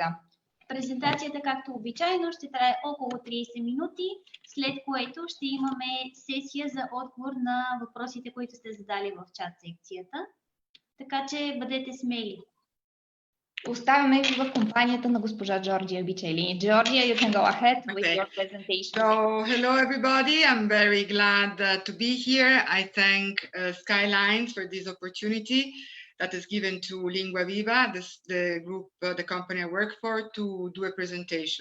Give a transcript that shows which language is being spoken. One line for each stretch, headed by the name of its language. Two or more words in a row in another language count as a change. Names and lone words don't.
Bulgarian: Презентацията, както обичайно, ще трае около 30 минути, след което ще имаме сесия за отговор на въпросите, които сте задали в чат секцията. Така че бъдете смели. Оставяме ви в компанията на госпожа Джорджия Бичели.
English: Georgia, you can go ahead with your presentation. So, hello everybody. I'm very glad to be here. I thank Skylines for this opportunity that is given to Lingua Viva, the group, the company I work for, to do a presentation.